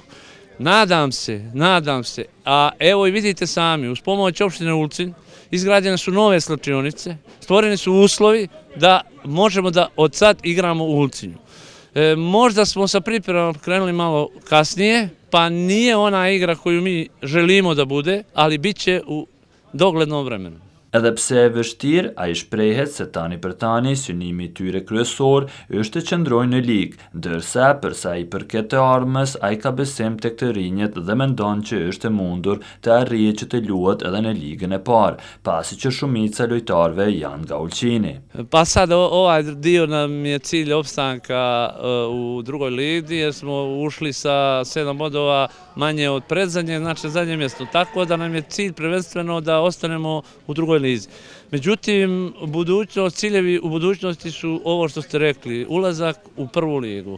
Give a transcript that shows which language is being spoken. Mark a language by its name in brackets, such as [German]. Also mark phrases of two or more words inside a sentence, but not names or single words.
[Serbian] Nadam se, a evo i vidite sami, uz pomoć opštine Ulcinj izgrađene su nove slačionice, stvoreni su uslovi da možemo da od sad igramo u Ulcinju. Možda smo sa pripremom krenuli malo kasnije, pa nije ona igra koju mi želimo da bude, ali bit će u doglednom vremenu. [Albanian] Edhe pse e vështirë, ai shprehet se tani për tani synimi i tyre kryesor është të qëndrojnë në ligë, ndërsa për sa i përket të ardhmës, ai ka besim tek të rinjët dhe mendon që është e mundur të arrijë që të luhet edhe në ligën e parë, pasi që shumica lojtarëve janë nga Ulqini. [Serbian] Pa sad ovaj dio nam je cilj opstanka u drugoj ligi jer smo ušli sa 7 bodova manje od predzadnje, znači zadnje mjesto. Tako da nam je cilj prvenstveno da ostanemo u drugoj lizi. Međutim, ciljevi u budućnosti su ovo što ste rekli, ulazak u prvu ligu.